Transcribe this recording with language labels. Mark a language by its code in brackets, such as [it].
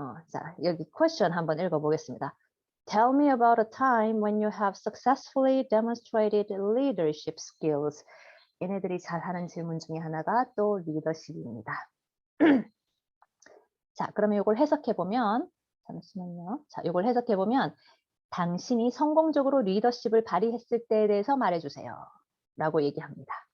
[ko] 자, 여기 question 한번 읽어보겠습니다. [en] Tell me about a time when you have successfully demonstrated leadership skills. [ko] 얘네들이 잘하는 질문 중에 하나가 또 리더십입니다. 자, 그러면 이걸 해석해보면, 잠시만요. 자, 이걸 해석해보면, 당신이 성공적으로 리더십을 발휘했을 때에 대해서 말해주세요. 라고 얘기합니다.